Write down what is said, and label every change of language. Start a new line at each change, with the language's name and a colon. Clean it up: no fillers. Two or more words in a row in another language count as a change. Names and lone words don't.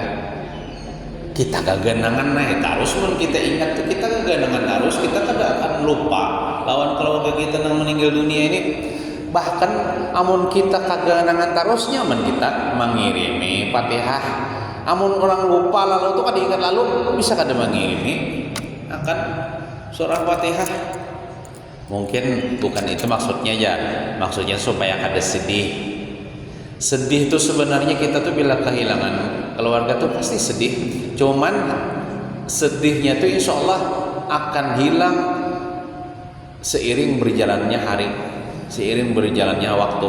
Banjar: Kita kaganangan terus mun kita ingat tuh kita kaganangan terus kita kada akan lupa lawan keluarga kita yang meninggal dunia ini. Bahkan amun kita kaganangan terusnya men kita mengirimi Fatihah. Amun orang lupa lalu tuh kada ingat lalu bisa kada mengirimi akan surah Fatihah.
Indonesian: Mungkin bukan itu maksudnya ya. Maksudnya supaya kada sedih. Sedih itu sebenarnya kita tuh bila kehilangan keluarga tuh pasti sedih. Cuman sedihnya tuh
Arabic: insya Allah
Indonesian: akan hilang seiring berjalannya hari, seiring berjalannya waktu.